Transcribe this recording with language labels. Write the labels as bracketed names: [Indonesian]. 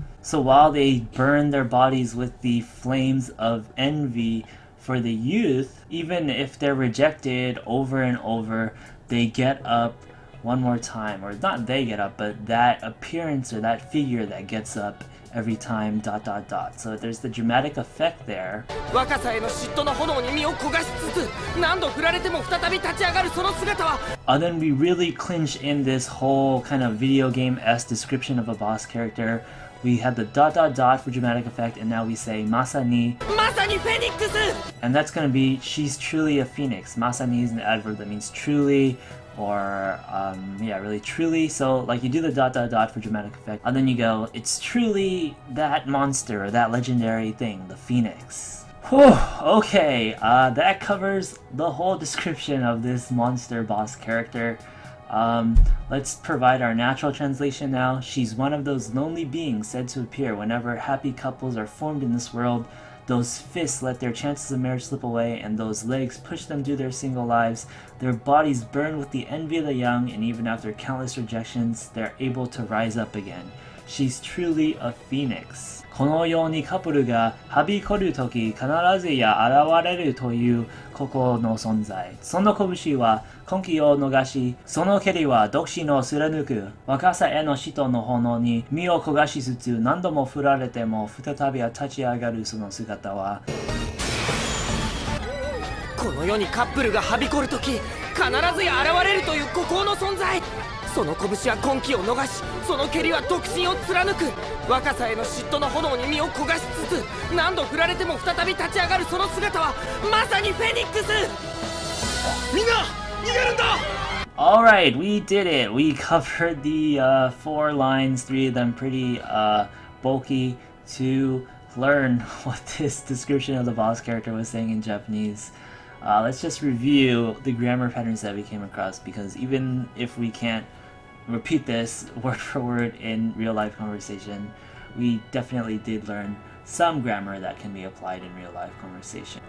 [English] So while they burn their bodies with the flames of envy for the youth, even if they're rejected over and over, they get up one more time. Or not they get up, but that appearance or that figure that gets up every time ... So there's the dramatic effect there. [Japanese] 若さへの嫉妬の炎に身を焦がしつつ何度振られても再び立ち上がるその姿は [English] Then we really clinch in this whole kind of video game-esque description of a boss character. We had the ... for dramatic effect, and now we say masani. [Japanese] まさにフェニックス [English] And that's going to be, she's truly a phoenix. Masani is an adverb that means truly, or yeah, really truly. So like you do the ... for dramatic effect, and then you go, it's truly that monster, or that legendary thing, the phoenix. Whew, okay, that covers the whole description of this monster boss character. Let's provide our natural translation now. She's one of those lonely beings said to appear whenever happy couples are formed in this world. Those fists let their chances of marriage slip away, and those legs push them through their single lives. Their bodies burn with the envy of the young, and even after countless rejections, they're able to rise up again. She's truly a phoenix. [Japanese] このようにカップルがはびこるとき必ずや現れるという孤高の存在。その拳は婚期を逃し、その蹴りは独身を貫く。若さへの嫉妬の炎に身を焦がしつつ何度も振られても再び立ち上がるその姿は、この世にカップルがはびこるとき必ずや現れるという孤高の存在。その拳は婚期を逃し、その蹴りは独身を貫く。若さへの嫉妬の炎に身を焦がしつつ何度振られても再び立ち上がるその姿はまさにフェニックス。みんな逃げるんだ。 [English] Alright, we did it. We covered the 4 lines, 3 of them pretty bulky, to learn what this description of the boss character was saying in Japanese. Let's just review the grammar patterns that we came across, because even if we can't repeat this word for word in real life conversation, we definitely did learn some grammar that can be applied in real life conversation.